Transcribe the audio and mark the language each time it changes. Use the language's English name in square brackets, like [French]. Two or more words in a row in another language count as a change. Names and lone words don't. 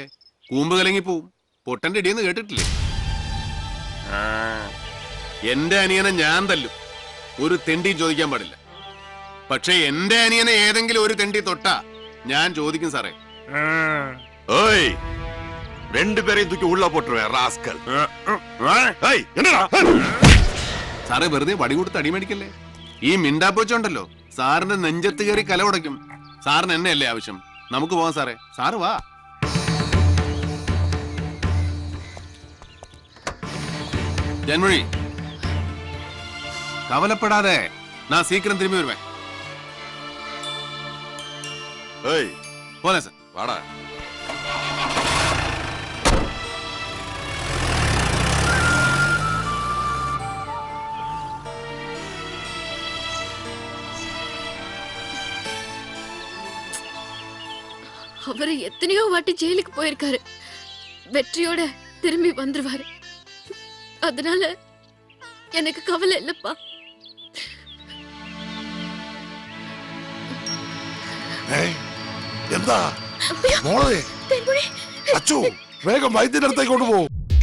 [Malayalam] കൂമ്പ് കലങ്ങി പോവും. പൊട്ടന്റെ ഇടിയെന്ന് കേട്ടിട്ടില്ലേ? എന്റെ അനിയനെ ഞാൻ തല്ലും, ഒരു തെണ്ടി ചോദിക്കാൻ പാടില്ല. പക്ഷെ എന്റെ അനിയനെ ഏതെങ്കിലും ഒരു തെണ്ടി തൊട്ടാ ഞാൻ ചോദിക്കും സാറേ. [Tamil] ஓய், ரெண்டு பேரையும் தூக்கி உள்ள போட்டுருவேன் ராஸ்கல். ஏய், என்னடா? [Malayalam] സാറേ വെറുതെ വടി കൊടുത്ത് അടി മേടിക്കല്ലേ. ഈ മിണ്ടാപ്പോച്ചുണ്ടല്ലോ സാറിന്റെ നെഞ്ചത്ത് കയറി കല ഉടയ്ക്കും. സാറിന് എന്നെയല്ലേ ആവശ്യം? നമുക്ക് പോവാം സാറേ. സാറ് വാ. [Tamil] ஜன்மழி கவலைப்படாதே நான் சீக்கிரம் திரும்பி வருவேன். ஏய், [Malayalam] പോലെ സാർ. [Tamil] வாடா. அவரு எத்தனையோ வாட்டி ஜெயிலுக்கு போயிருக்காரு. வெற்றியோட திரும்பி வந்துருவாரு. அதனால எனக்கு கவலை இல்லப்பா. [Malayalam] എന്താ മോളെ? അച്ചു വേഗം വൈദ്യന്റെ അടുത്തേക്ക് കൊണ്ടുപോകും.